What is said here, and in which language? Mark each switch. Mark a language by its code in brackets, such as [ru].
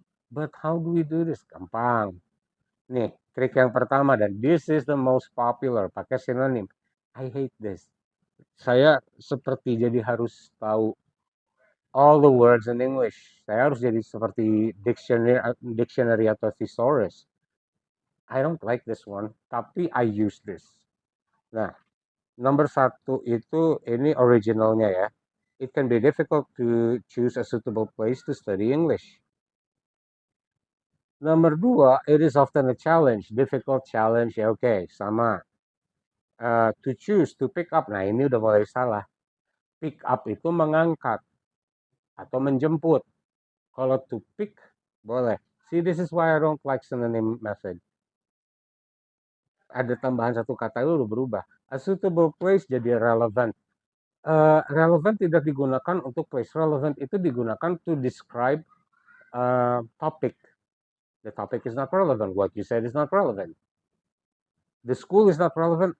[en] But how do we do this? [id] Gampang. Nih, trik yang pertama, dan [en] this is the most popular, [id] pakai sinonim. [en] I hate this. [id] Saya seperti jadi harus tahu [en] all the words in English. [id] Saya harus jadi seperti [en] dictionary [id] atau [en] thesaurus. I don't like this one, [id] tapi [en] I use this. [id] Nah, nomor satu itu ini originalnya ya. [en] It can be difficult to choose a suitable place to study English. [id] Nomor dua, [en] it is often a challenge, difficult challenge. [id] Ya oke, sama. [en] To choose, to pick up. [id] Nah ini udah mulai salah. [en] Pick up [id] itu mengangkat atau menjemput. Kalau [en] to pick, [id] boleh. [en] See, this is why I don't like synonym method. [id] Ada tambahan satu kata itu udah berubah. [en] A suitable place [id] jadi [en] relevant. [id] Relevant tidak digunakan untuk place. [en] Relevant [id] itu digunakan [en] to describe topic. The topic is not relevant. What you said is not relevant. The school is not relevant.